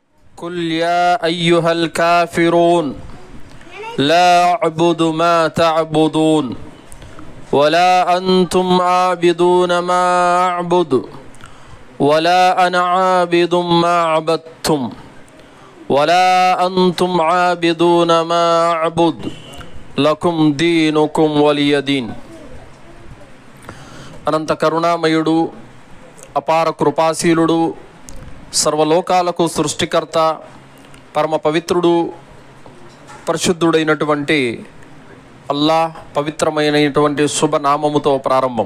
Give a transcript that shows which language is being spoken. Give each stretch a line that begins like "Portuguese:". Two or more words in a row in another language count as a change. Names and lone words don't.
Arabic: قل يا أيها الكافرون لا أعبد ما تعبدون ولا أنتم عابدون ما أعبد ولا أنا عابد ما عبدتم ولا أنتم عابدون ما أعبد لكم دينكم ولي دين.
Telugu: అనంత కరుణామయుడు, అపార కృపాశీలుడు, సర్వలోకాలకు సృష్టికర్త, పరమ పవిత్రుడు, పరిశుద్ధుడైనటువంటి అల్లాహ్ పవిత్రమైనటువంటి శుభనామముతో ప్రారంభం.